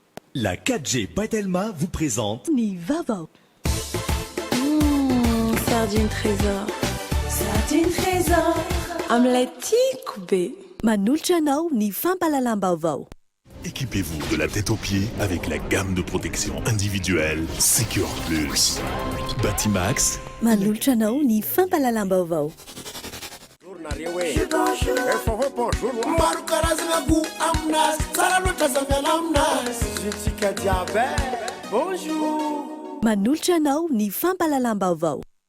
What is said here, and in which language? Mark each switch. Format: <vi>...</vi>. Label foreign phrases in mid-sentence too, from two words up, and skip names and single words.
<fr>La 4G Patelma vous présente</fr> <mg>Ni Vavao.</mg> <fr>Sardine trésor. Sardine trésor. Omelette Koubé.</fr> <mg>Manolotra anao ny fampalalam-baovao.</mg> <fr>Équipez-vous de la tête aux pieds avec la gamme de protection individuelle Secure Plus. Batimax.</fr> <mg>Manolotra anao ny fampalalam-baovao. Maro karazana goût aminazy tsara loatra zamiana aminazy zitsika jiaby bonjour Manolotra anao ny fampalalam-baovao.</mg>